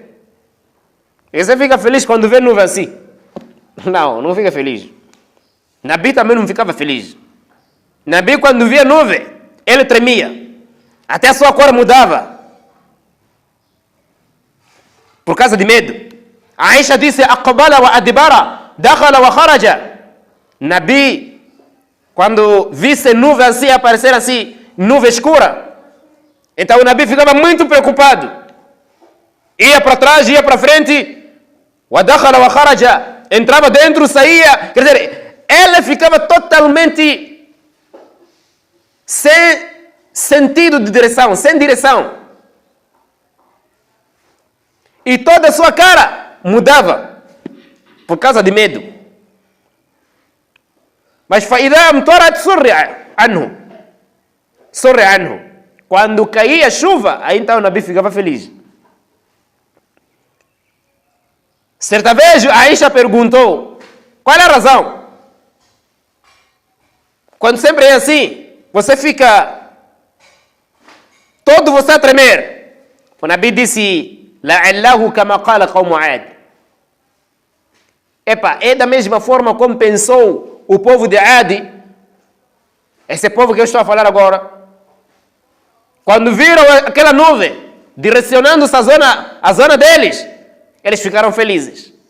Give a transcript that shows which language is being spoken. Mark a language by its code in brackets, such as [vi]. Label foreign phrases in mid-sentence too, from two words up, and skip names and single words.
[pt] E você fica feliz quando vê nuvem assim? Não, não fica feliz. Nabi também não ficava feliz. Nabi, quando via nuvem, ele tremia. Até a sua cor mudava. Por causa de medo. Aisha disse, [ar] أقبل وأدبر، دخل وخرج. [pt] Nabi, quando visse nuvem assim, aparecer assim, nuvem escura, então o Nabi ficava muito preocupado. Ia para trás, ia para frente. [ar] ودخل وخرج. [pt] Entrava dentro, saía. Quer dizer, ele ficava totalmente sem sentido de direção, sem direção. E toda a sua cara mudava por causa de medo. [ar] Mas فَإِذَا أَمْطَرَتْ سُرِّ عَنْهُ. [pt] Quando caía a chuva, aí então o Nabi ficava feliz. Certa vez, Aisha perguntou, qual é a razão? Quando sempre é assim, você fica todo você a tremer. O Nabi disse, [ar] لَعَلَّهُ كَمَا قَالَ قَوْمُ عَادٍ. [pt] É da mesma forma como pensou o povo de Adi, esse povo que eu estou a falar agora. Quando viram aquela nuvem direcionando-se a zona deles, eles ficaram felizes.